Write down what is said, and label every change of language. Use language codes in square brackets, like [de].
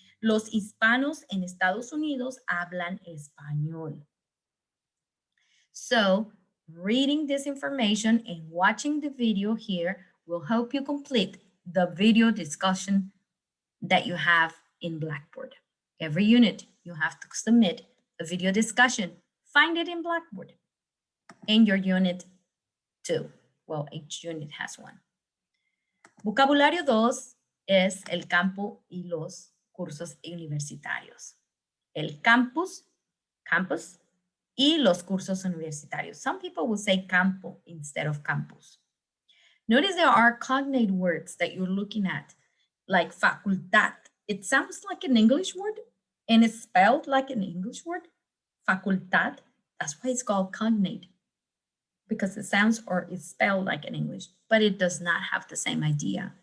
[en] Los hispanos en Estados Unidos hablan español. So, reading this information and watching the video here will help you complete the video discussion that you have in Blackboard. Every unit, you have to submit a video discussion. Find it in Blackboard. In your unit 2. Well, each unit has one. [es] Vocabulario 2 es el campo y los cursos universitarios. El campus, y los cursos universitarios. [en] Some people will say campo instead of campus. Notice there are cognate words that you're looking at, like facultad. It sounds like an English word, and it's spelled like an English word, facultad. That's why it's called cognate, because it sounds or it's spelled like an English, but it does not have the same idea.